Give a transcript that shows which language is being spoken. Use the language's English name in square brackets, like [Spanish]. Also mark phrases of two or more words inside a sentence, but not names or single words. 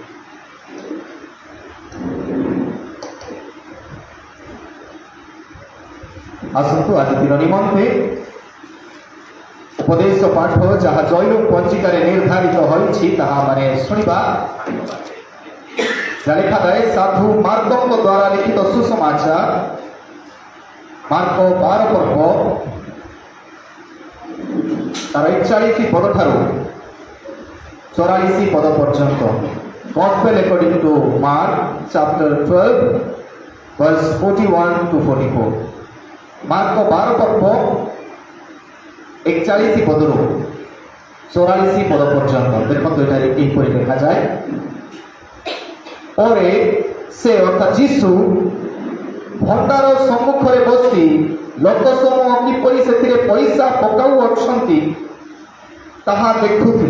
[Odia] ଆସନ୍ତୁ ଆଜି ଦିନ ନିମନ୍ତେ ଉପଦେଶ ପାଠ ଯାହା ଜୈନ ପଞ୍ଜିକାରେ ନିର୍ଦ୍ଧାରିତ ହୋଇଛି ତାହା ମାନେ ଶୁଣିବା। ଲେଖାଯାଏ ସାଧୁ ମାର୍କଙ୍କ ଦ୍ୱାରା ଲିଖିତ ସୁସମାଚାର ମାର୍କ 12 ପର୍ବ ତାର 41 ପଦ ଠାରୁ 44 ପଦ ପର୍ଯ୍ୟନ୍ତ। [English] Gospel according to Mark chapter 12 verse 41 to 44। [Odia] ମାର୍କ 12 ପର୍ବ 41 ପଦରୁ 44 ପଦ ପର୍ଯ୍ୟନ୍ତ। ଦେଖନ୍ତୁ ଏଠାରେ କିପରି ଲେଖାଯାଏ। ପରେ ସେ ଅର୍ଥାତ୍ ଯୀଶୁ ଭଣ୍ଡାର ସମ୍ମୁଖରେ ବସି ଲୋକ ସମୂହ କିପରି ସେଥିରେ ପଇସା ପକାଉଅଛନ୍ତି ତାହା ଦେଖୁଥିଲେ।